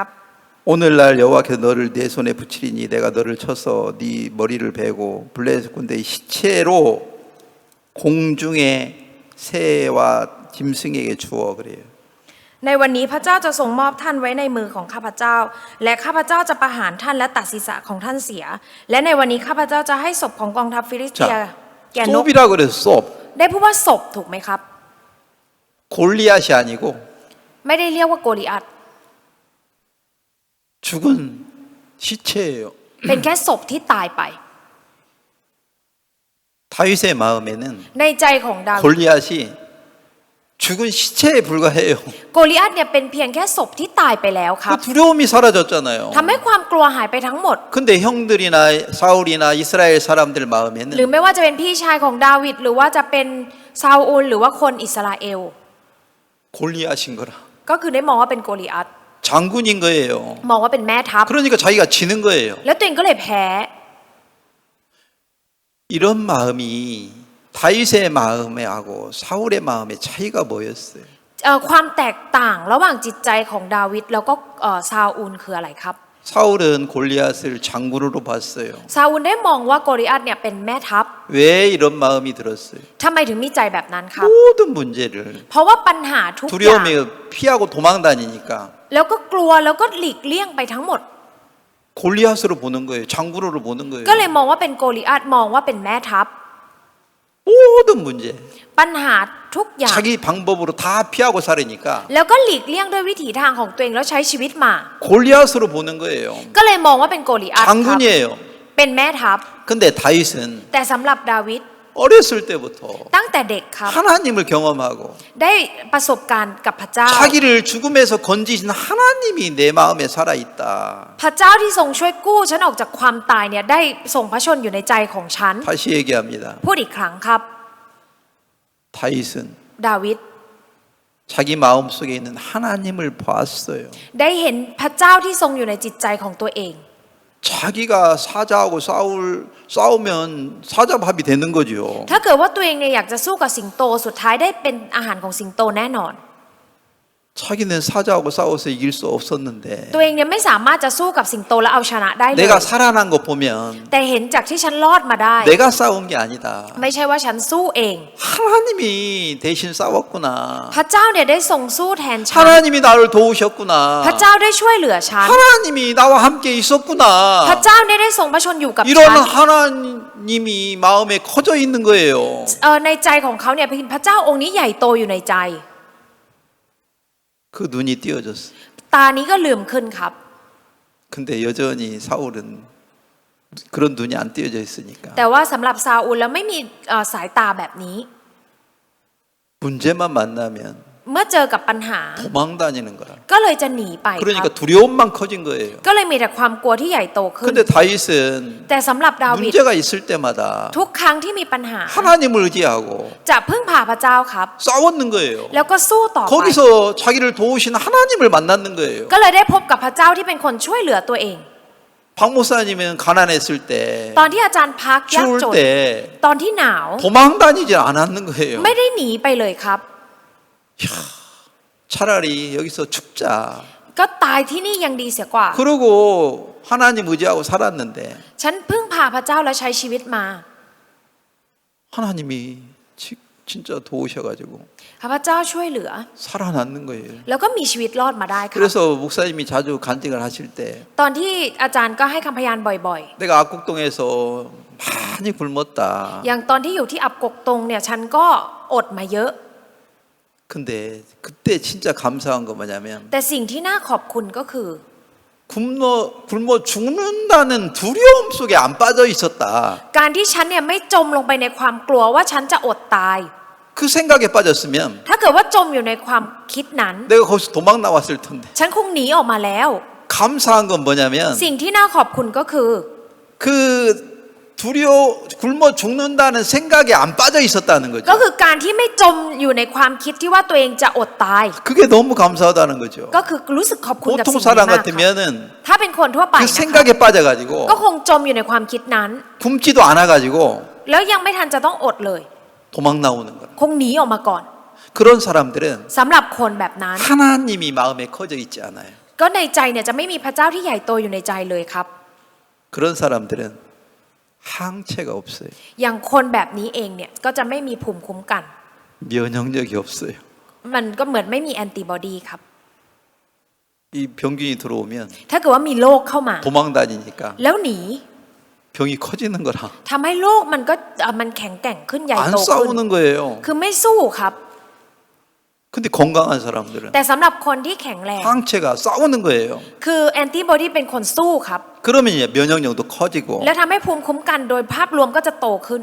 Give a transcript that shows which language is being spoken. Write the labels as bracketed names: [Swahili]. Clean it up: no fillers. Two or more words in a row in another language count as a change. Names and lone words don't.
[Korean] 오늘날 여호와께서 너를 내 손에 붙이리니 내가 너를 쳐서 네 머리를 베고 블레셋 군대의 시체로 공중의 새와 짐승에게 주어 그래요. [Thai] ในวันนี้พระเจ้าจะทรงมอบท่านไว้ในมือของข้าพเจ้า และข้าพเจ้าจะประหารท่านและตัดศีรษะของท่านเสีย และในวันนี้ข้าพเจ้าจะให้ศพของกองทัพฟิลิสเตีย [Korean] 자, [Thai] แก่นก [Korean] 솝이라 그래서 솝. [Thai] ได้พูดว่าศพถูกไหมครับ [Korean] 골리앗이 아니고 [Thai] ไม่ได้เรียกว่าโกลิอัต [Korean] 죽은 시체예요. [Thai] เป็นแค่ศพที่ตายไป [Korean] 다윗의 마음에는 [Thai] ในใจของดาวิด [Korean] 골리앗이 죽은 시체에 불과해요. [Thai] โกลิอัตเนี่ยเป็นเพียงแค่ศพที่ตายไปแล้วค [Korean] 그 [Thai] รับ [Korean] 두려움이 사라졌잖아요. [Thai] ทำให้ความกลัวหายไปทั้งหมด [Korean] 근데 형들이나 사울이나 이스라엘 사람들 [Thai] หรือ [Korean] 마음에는 [Thai] ไม่ว่าจะเป็นพี่ชายของดาวิดหรือว่าจะเป็นซาอูลหรือว่าคนอิสราเอล [Korean] 골리앗인 거라. [Thai] ก็คือได้มองว่าเป็นโกลิอัต [Korean] 장군인 거예요. [Thai] มองว่าเป็นแม่ทัพ [Korean] 그러니까 자기가 지는 거예요. [Thai] แล้วตัวเองก็เลยแพ้ [Korean] 이런 마음이 다윗의 마음하고 사울의 마음의 차이가 뭐였어요? [Thai] ความแตกต่างระหว่างจิตใจของดาวิดแล้วก็ซาอูลคืออะไรครับ [Korean] 사울은 골리앗을 장군으로 봤어요. [Thai] ซาอูลได้มองว่าโกลิอัตเนี่ยเป็นแม่ทัพ [Korean] 왜 이런 마음이 들었어요? [Thai] ทำไมถึงมีใจแบบนั้นครับ [Korean] 모든 문제를 [Thai] เพราะว่าปัญหาทุกอย่าง [Korean] 두려움에 피하고 도망다니니까 [Thai] แล้วก็กลัวแล้วก็หลีกเลี่ยงไปทั้งหมด [Korean] 골리앗으로 보는 거예요. 장군으로 보는 거예요. [Thai] ก็เลยมองว่าเป็นโกลิอัตมองว่าเป็นแม่ทัพ [Korean] 모든 문제 [Thai] ปัญหาทุกอย่าง [Korean] 자기 방법으로 다 피하고 살으니까 [Thai] แล้วก็หลีกเลี่ยงด้วยวิถีทางของตัวเองแล้วใช้ชีวิตมา [Korean] 골리앗으로 보는 거예요. [Thai] ก็เลยมองว่าเป็นโกลิอัตครับ [Korean] 장군이에요. [Thai] เป็นแม่ทัพ [Korean] 근데 다윗은 [Thai] แต่สำหรับดาวิด [Korean] 어렸을 때부터 [Thai] ตั้งแต่เด็กครับ [Korean] 하나님을 경험하고 [Thai] ได้ประสบการณ์กับพระเจ้า [Korean] 자기를 죽음에서 건지신 하나님이 내 마음에 살아있다. [Thai] พระเจ้าที่ทรงช่วยกู้ฉันออกจากความตายเนี่ยได้ทรงพระชนอยู่ในใจของฉัน [Korean] 다시 얘기합니다. [Thai] พูดอีกครั้งครับ [Korean] 다윗은 [Thai] ดาวิด [Korean] 자기 마음속에 있는 하나님을 봤어요. [Thai] ได้เห็นพระเจ้าที่ทรงอยู่ในจิตใจของตัวเอง [Korean] 자기가 사자하고 싸우면 사자밥이 되는 거죠. [Thai] ถ้าเกิดว่าตัวเองเนี่ยอยากจะสู้กับสิงโตสุดท้ายได้เป็นอาหารของสิงโตแน่นอน [Korean] 자기는 사자하고 싸워서 이길 수 없었는데 [Thai] ตัวเองเนี่ยไม่สามารถจะสู้กับสิงโตแล้วเอาชนะได้เลย [Korean] 내가 살아난 거 보면 [Thai] แต่เห็นจากที่ฉันรอดมาได้ [Korean] 내가 싸운 게 아니다. [Thai] ไม่ใช่ว่าฉันสู้เอง [Korean] 하나님이 대신 싸웠구나. [Thai] พระเจ้าเนี่ยได้ทรงสู้แทนฉัน [Korean] 하나님이 나를 도우셨구나. [Thai] พระเจ้าได้ช่วยเหลือฉัน [Korean] 하나님이 나와 함께 있었구나. [Thai] พระเจ้าเนี่ยได้ทรงพระชนอยู่กับ [Korean] 이런 [Thai] ฉัน [Korean] 하나님이 마음에 커져 있는 거예요. [Thai] ในใจของเขาเนี่ยพระเจ้าองค์นี้ใหญ่โตอยู่ในใจ [Korean] 그 눈이 띄어졌어. [Thai] ตานี้ก็ลืมขึ้นครับ [Korean] 근데 여전히 사울은 그런 눈이 안 띄어져 있으니까 [Thai] แต่ว่าสำหรับซาอูลแล้วไม่มีสายตาแบบนี้ [Korean] 문제만 만나면 [Thai] เมื่อเจอกับปัญหา [Korean] 도망 다니는 거라. [Thai] ก็เลยจะหนีไปครั [Korean] 그러니까 [Thai] บ [Korean] 두려움만 커진 거예요. [Thai] ก็เลยมีแต่ความกลัวที่ใหญ่โตขึ้น [Korean] 근데 다윗은 [Thai] แต่สำหรับดาวิด [Korean] 문제가 있을 때마다 [Thai] ทุกครั้งที่มีปัญหา [Korean] 하나님을 의지하고 [Thai] จะพึ่งพาพระเจ้าครับ [Korean] 싸웠는 거예요. [Thai] แล้วก็สู้ต่อไป [Korean] 거기서 자기를 도우신 하나님을 만났는 거예요. [Thai] ก็เลยได้พบกับพระเจ้าที่เป็นคนช่วยเหลือตัวเอง [Korean] 박 목사님은 가난했을 때, [Thai] ตอนที่อาจารย์พักยาก [Korean] 추울 [Thai] จน [Korean] 때 [Thai] ตอนที่หนาว [Korean] 도망 다니지 않았는 거예요. [Thai] ไม่ได้หนีไปเลยครับ [Korean] 차라리 여기서 죽자. [Thai] ก็ตายที่นี่ยังดีเสียกว่า [Korean] 그러고 하나님 의지하고 살았는데 [Thai] ฉันพึ่งพาพระเจ้าและใช้ชีวิตมา [Korean] 하나님이 진짜 도우셔가지고 [Thai] พระเจ้าช่วยเหลือ [Korean] 살아남는 거예요. [Thai] แล้วก็มีชีวิตรอดมาได้ครับ [Korean] 그래서 목사님이 자주 간증을 하실 때 [Thai] ตอนที่อาจารย์ก็ให้คำพยานบ่อย [Korean] 내가 압곡동에서 많이 굶었다. [Thai] ๆ อย่างตอนที่อยู่ที่อับกกตงเนี่ยฉันก็อดมาเยอะ [Korean] 근데 그때 진짜 감사한 거 뭐냐면 [Thai] แต่สิ่งที่น่าขอบคุณก็คือ [Korean] 굶어 죽는다는 두려움 속에 안 빠져 있었다. [Thai] การที่ฉันเนี่ยไม่จมลงไปในความกลัวว่าฉันจะอดตาย [Korean] 그 생각에 빠졌으면 [Thai] ถ้าเกิดว่าจมอยู่ในความคิดนั้น [Korean] 내가 거기서 도망 나왔을 텐데. [Thai] ฉันคงหนีออกมาแล้ว [Korean] 감사한 건 뭐냐면 [Thai] สิ่งที่น่าขอบคุณก็คือ [Korean] 그 굶어 죽는다는 생각에 안 빠져 있었다는 [Thai] ก็ [Korean] 거죠. [Thai] คือการที่ไม่จมอยู่ในความคิดที่ว่าตัวเองจะอดตาย [Korean] 그게 너무 감사하다는 거죠. [Thai] ก็คือรู้สึกขอบคุณกับ [Korean] 보통 [Thai] สิ่งนี้ [Korean] 사람 [Thai] มากครับ [Korean] 같으면은 [Thai] ถ้าเป็นคนทั่วไป [Korean] 그 [Thai] นะคะ [Korean] 생각에 빠져가지고 [Thai] ก็คงจมอยู่ในความคิดนั้น [Korean] 굶지도 않아가지고 [Thai] แล้วยังไม่ทันจะต้องอดเลย [Korean] 도망 나오는 거예요. [Thai] คงหนีออกมาก่อน [Korean] 그런 사람들은 [Thai] สำหรับคนแบบนั้น [Korean] 하나님이 마음에 커져 있지 않아요. [Thai] ก็ในใจเนี่ยจะไม่มีพระเจ้าที่ใหญ่โตอยู่ในใจเลยครับ [Korean] 그런 사람들은 항체가 없어요. [Thai] อย่างคนแบบนี้เองเนี่ยก็จะไม่มีภูมิคุ้มกัน [Korean] 면역력이 없어요. [Thai] มันก็เหมือนไม่มีแอนติบอดีครับ [Korean] 이 병균이 들어오면 [Thai] ถ้าเกิดว่ามีโรคเข้ามา [Korean] 도망 다니니까 [Thai] แล้วหนี [Korean] 병이 커지는 거라. [Thai] ทำให้โรคมันก็มันแข็งแกร่งขึ้นใหญ่ [Korean] 안 [Thai] โตขึ้น [Korean] 싸우는 거예요. [Thai] คือไม่สู้ครับ [Korean] 근데 건강한 사람들은 [Thai] แต่สำหรับคนที่แข็งแรง [Korean] 항체가 싸우는 거예요. [Thai] คือแอนติบอดีเป็นคนสู้ครับ [Korean] 그러면 이제 면역력도 커지고 [Thai] และทำให้ภูมิคุ้มกันโดยภาพรวมก็จะโตขึ้น